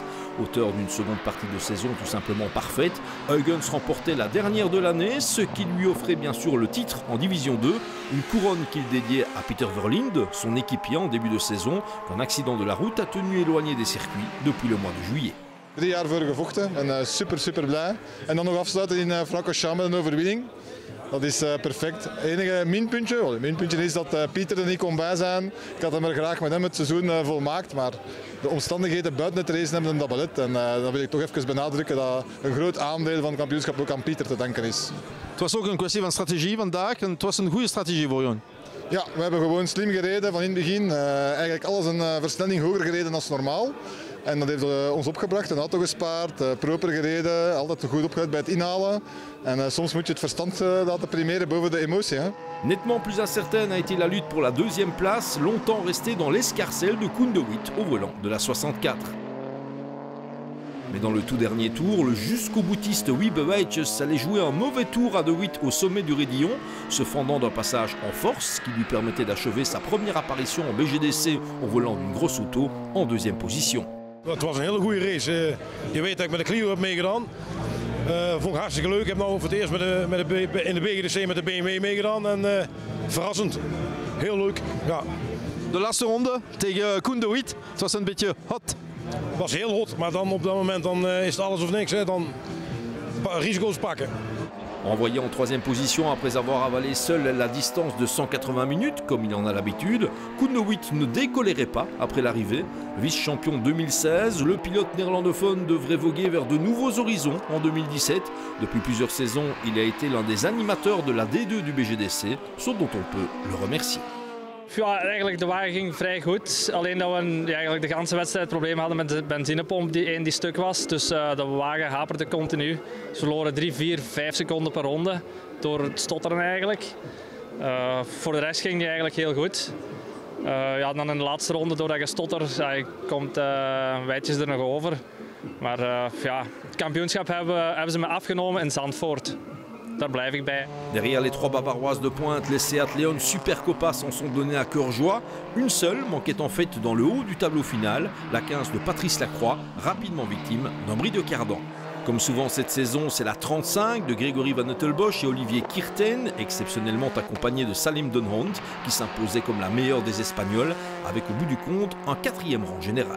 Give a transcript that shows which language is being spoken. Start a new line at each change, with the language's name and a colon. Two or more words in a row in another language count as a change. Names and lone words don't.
French: Auteur d'une seconde partie de saison tout simplement parfaite, Huygens remportait la dernière de l'année, ce qui lui offrait bien sûr le titre en Division 2, une couronne qu'il dédiait à Peter Verlinde, son équipier en début de saison, qu'un accident de la route a tenu éloigné des circuits depuis le mois de juillet.
Dutch: 3 jaar voor gevochten en super blij. En dan nog afsluiten in Francorchamps met een overwinning. Dat is perfect. Het enige minpuntje is dat Pieter er niet kon bij zijn. Ik had hem er graag met hem het seizoen volmaakt, maar de omstandigheden buiten het racen hebben hem dat belet. En dan wil ik toch even benadrukken dat een groot aandeel van het kampioenschap ook aan Pieter te danken is. Het was ook een kwestie van strategie vandaag en het was een goede strategie voor jullie. Ja, we hebben gewoon slim gereden van in het begin. Eigenlijk alles een versnelling hoger gereden dan normaal. En dat heeft ons opgebracht, een auto gespaard, proper gereden, altijd goed opgelet bij het inhalen. En soms moet je het verstand laten primeren boven de emotie. Hè.
French: Nettement plus incertaine a été la lutte pour la deuxième place, longtemps restée dans l'escarcelle de Koen de Wit au volant de la 64. Mais dans le tout dernier tour, le jusqu'au boutiste Wiebe Weitjes allait jouer un mauvais tour à De Wit au sommet du Raidillon, se fendant d'un passage en force qui lui permettait d'achever sa première apparition en BGDC au volant d'une grosse auto en deuxième position.
Dutch: Het was een hele goede race. Je weet dat ik met de Clio heb meegedaan. Vond ik hartstikke leuk. Ik heb nu voor het eerst in de BGDC met de BMW meegedaan. En verrassend. Heel leuk. Ja. De laatste ronde tegen Koen de Wit. Het was een beetje hot. Het was heel hot, maar dan op dat moment dan is het alles of niks. Hè. Dan risico's pakken.
French: Envoyé en troisième position après avoir avalé seul la distance de 180 minutes, comme il en a l'habitude, Koen de Wit ne décollerait pas après l'arrivée. Vice-champion 2016, le pilote néerlandophone devrait voguer vers de nouveaux horizons en 2017. Depuis plusieurs saisons, il a été l'un des animateurs de la D2 du BGDC, ce dont on peut le remercier.
Dutch: Ja, eigenlijk de wagen ging vrij goed. Alleen dat we eigenlijk de hele wedstrijd problemen hadden met de benzinepomp die stuk was. Dus de wagen haperde continu. Ze verloren 3, 4, 5 seconden per ronde door het stotteren eigenlijk. Voor de rest ging die eigenlijk heel goed. Ja, dan in de laatste ronde door dat gestotter komt Weitjes er nog over. Maar ja, het kampioenschap hebben ze me afgenomen in Zandvoort. Daar blijf ik bij.
French: Derrière les 3 bavaroises de pointe, les Seat Leon Super Copa s'en sont donnés à cœur joie. Une seule manquait en fait dans le haut du tableau final, la 15 de Patrice Lacroix, rapidement victime d'un bris de cardan. Comme souvent cette saison, c'est la 35 de Grégory Van Uttelbosch et Olivier Kirten, exceptionnellement accompagné de Salim Donhont, qui s'imposait comme la meilleure des Espagnols, avec au bout du compte un 4e rang général.